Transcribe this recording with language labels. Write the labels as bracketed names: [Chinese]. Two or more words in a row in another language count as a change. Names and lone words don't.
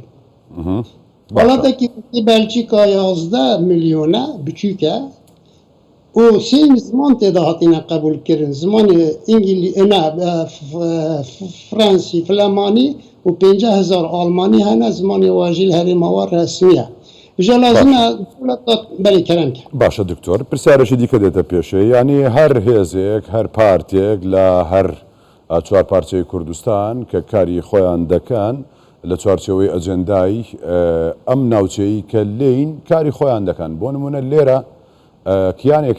[Kurdish] Welatekî Belçîka 11 milyona biçûk e û sê ziman tê de hatine qebûl kirin zimanê Fransî, Flemanî û 50,000 Almanî hene zimanê wajîl herêma wa resmî ye. [Central Kurdish] جا لازمە دەوڵەت بەری کەرەمکە. باشە دکتۆر پرسیارەشی دیکە دێتە پێشێ ینی هەر هێزێک هەر پارتێک لە هەر چوار پارچەی کوردستان کە کاری خۆیان دەکەن لە چوارچەوەی ئەجەندای ئەم ناوچەی کە لین کاری خۆیان دەکەن بۆ نمونە لێرە کیانێک